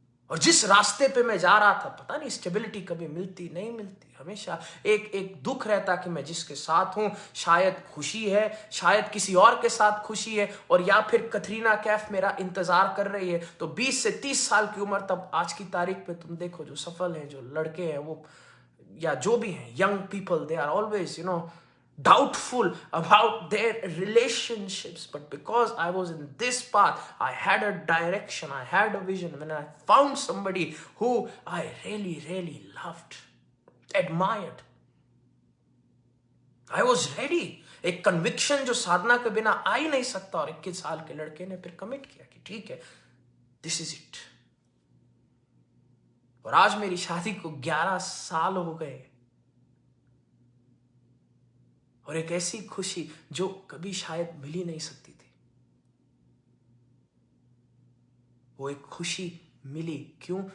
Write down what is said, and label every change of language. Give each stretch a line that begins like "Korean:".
Hindi: और जिस रास्ते पे मैं जा रहा था, पता नहीं स्टेबिलिटी कभी मिलती नहीं मिलती, हमेशा एक एक दुख रहता कि मैं जिसके साथ हूं शायद खुशी है, शायद किसी और के साथ खुशी है, और या फिर कतरीना कैफ मेरा इंतजार कर रही है। तो 20 से 30 साल की उम्र, तब आज की तारीख पे तुम देखो जो सफल हैं, जो लड़के हैं वो, या जो भी हैं
English: Young people, they are always doubtful about their relationships. But because I was in this path, I had a direction, I had a vision. When I found somebody who I really, really loved, admired, I was ready.
Hindi: एक conviction जो साधना के बिना आ ही नहीं सकता, और 21 साल के लड़के ने फिर कमिट किया कि ठीक है,
English: This is it.
Hindi: और आज मेरी शादी को 11 साल हो गए, और एक ऐसी खुशी जो कभी शायद मिल ही नहीं सकती थी, वो एक खुशी मिली। क्यों?